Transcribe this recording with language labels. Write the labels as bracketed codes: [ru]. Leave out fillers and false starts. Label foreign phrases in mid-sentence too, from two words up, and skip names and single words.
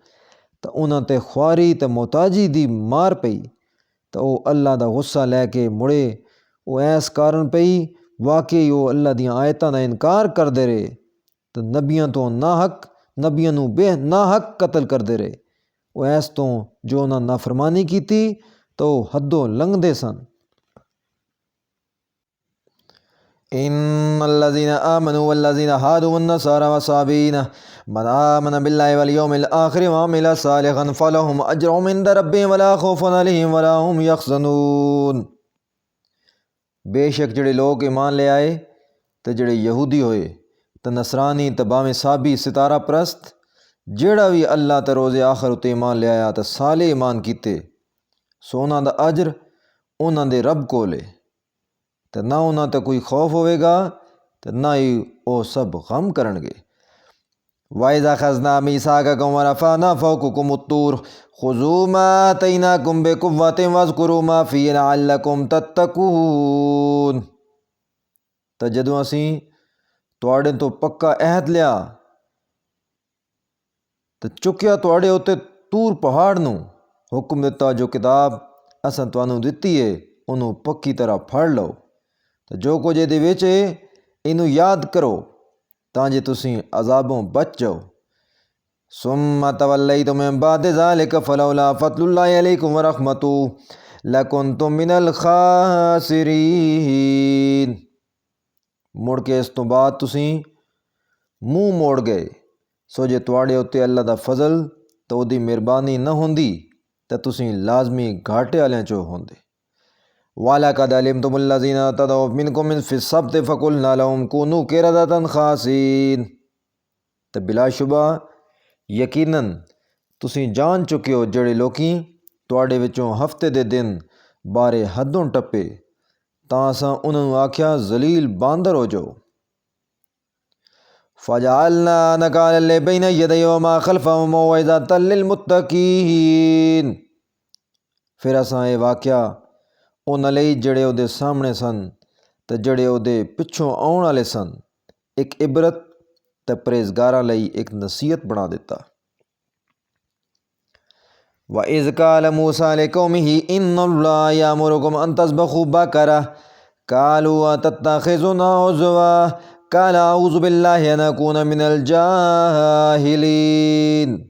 [pa] ਤਾਂ ਉਹਨਾਂ 'ਤੇ ਖੁਆਰੀ ਅਤੇ ਮੁਹਤਾਜੀ ਦੀ ਮਾਰ ਪਈ ਤਾਂ ਉਹ ਅੱਲਾ ਦਾ ਗੁੱਸਾ ਲੈ ਕੇ ਮੁੜੇ। ਉਹ ਇਸ ਕਾਰਨ ਪਈ ਵਾਕਈ ਉਹ ਅੱਲਾ ਦੀਆਂ ਆਇਤਾਂ ਦਾ ਇਨਕਾਰ ਕਰਦੇ ਰਹੇ ਤੇ ਨਬੀਆਂ ਤੋਂ ਨਬੀਆਂ ਨੂੰ ਨਾਹਕ ਕਤਲ ਕਰਦੇ ਰਹੇ। ਉਹ ਇਸ ਤੋਂ ਜੋ ਉਹਨਾਂ ਨਾਫਰਮਾਨੀ ਕੀਤੀ ਤਾਂ ਉਹ ਹੱਦੋਂ ਲੰਘਦੇ ਸਨ। [ar] إن الذين آمنوا والذين هادوا والنصارى والصابئين من آمن بالله واليوم الآخر وعمل صالحا فلهم أجرهم عند ربهم ولا خوف عليهم ولا هم يحزنون۔ [pa] بے شک جڑے لوگ ایمان لے آئے تو جڑے یہودی ہوئے تو نصرانی تو باویں صابی ستارہ پرست، جڑا بھی اللہ تے روز آخر اتے ایمان لے آیا تو صالح ایمان کیتے، سو انہاں دا اجر انہاں دے رب کولے، تو نہ انہاں تے کوئی خوف ہوئے گا تو نہ ہی وہ سب غم کرن گے۔ [ar] وَإِذَا أَخَذْنَا مِيثَاقَكُمْ وَرَفَعْنَا فَوْقَكُمُ الطُّورَ خُذُوا مَا آتَيْنَاكُمْ بِقُوَّةٍ وَاذْكُرُوا مَا فِيهِ لَعَلَّكُمْ تَتَّقُونَ۔ [pa] تو جدوں اسی تواڈے تو پکا عہد لیا تو چکیا تواڈے اتے طور پہاڑ نو، حکم دیتا جو کتاب اساں تانوں دتی ہے انہوں پکی طرح پھڑ لو، تو جو کچھ دے وچ ہے انہوں یاد کرو تاں جے تسی عذابوں بچ جاؤ۔ [ar] ثم تولیتم من بعد ذلک فلولا فضل اللہ علیکم ورحمتہ لکنتم من الخاسرین۔ [pa] مڑ کے اس تو بعد تسی منہ موڑ گئے، سو جے تواڈے اتے اللہ دا فضل تو دی مہربانی نہ ہوندی تو تسی لازمی گھاٹے والیاں چوں ہوندے۔ [ar] وَلَقَدْ عَلِمْتُمُ الَّذِينَ اعْتَدَوْا مِنْكُمْ فِي السَّبْتِ فَقُلْنَا لَهُمْ كُونُوا قِرَدَةً خَاسِئِينَ۔ [pa] تو بلا شبہ یقیناً تسی جان چکے ہو جڑے لوکی تواڈے وچوں ہفتے دے دن بارے حدوں ٹپے تاں اساں انہاں نوں آکھیا ذلیل باندر ہو جاؤ۔ [ar] فَجَعَلْنَا نَكَالًا لِبَيْنِ يَدَيْهِ وَمَا خَلْفَهُ وَمَوْعِظَةً لِلْمُتَّقِينَ۔ [pa] پھر اساں یہ واقعہ انہاں لئی جڑے او دے سامنے سن تے جڑے او دے پچھوں آਉਣ والے سن ایک عبرت تے پرہیزگاراں لئی ایک نصیحت بنا دیتا۔ [ar] وَإِذْ قَالَ مُوسَىٰ لِقَوْمِهِ إِنَّ اللَّهَ يَأْمُرُكُمْ أَن تَذْبَحُوا بَقَرَةً قَالُوا أَتَتَّخِذُنَا هُزُوًا قَالَ أَعُوذُ بِاللَّهِ أَنْ أَكُونَ مِنَ الْجَاهِلِينَ۔